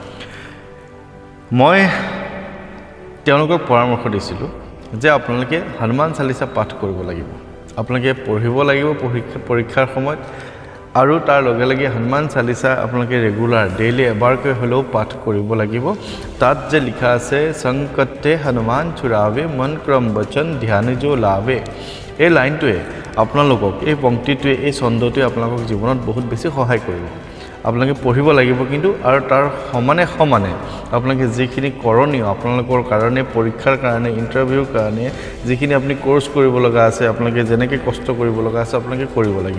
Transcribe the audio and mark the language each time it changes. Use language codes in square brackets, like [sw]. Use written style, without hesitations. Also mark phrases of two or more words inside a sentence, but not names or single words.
[as] মই তেওঁলোকক পৰামৰ্শ দিছিলোঁ যে আপোনালোকে হনুমান চালিচা পাঠ কৰিব লাগিব, আপোনালোকে পঢ়িব লাগিব পৰীক্ষাৰ সময়ত, আৰু তাৰ লগে লগে হনুমান চালিচা আপোনালোকে [en] regular daily [as] এবাৰকৈ হ'লেও পাঠ কৰিব লাগিব। তাত যে লিখা আছে [hi] संकट ते हनुमान चुरावे, मन क्रम वचन ध्यान जो लावे, [as] এই লাইনটোৱে আপোনালোকক, এই পংক্তিটোৱে, এই ছন্দটোৱে আপোনালোকক জীৱনত বহুত বেছি সহায় কৰিব। আপোনালোকে পঢ়িব লাগিব, কিন্তু আৰু তাৰ সমানে আপোনালোকে যিখিনি কৰণীয় আপোনালোকৰ কাৰণে, পৰীক্ষাৰ কাৰণে, ইণ্টাৰভিউৰ কাৰণে যিখিনি আপুনি কোৰ্চ কৰিব লগা আছে, আপোনালোকে যেনেকৈ কষ্ট কৰিব লগা আছে, আপোনালোকে কৰিব লাগিব।